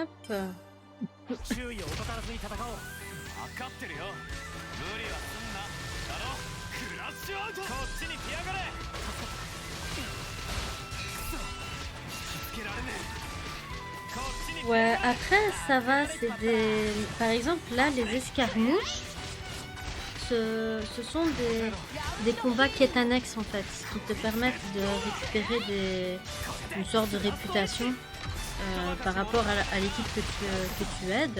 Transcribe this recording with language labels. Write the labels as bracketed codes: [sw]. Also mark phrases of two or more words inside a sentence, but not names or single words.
[ja] 注意を怠らずに戦おう。分かってるよ。無理はすんな。だろ。クラッシュアウト。こっちに来やがれ。くそ。引きつけられねえ。 [fr] Ouais, après ça va, c'est des... Par exemple là, les escarmouches, ce sont des combats quête annexes en fait, qui te permettent de récupérer une sorte de réputation par rapport à l'équipe que tu aides.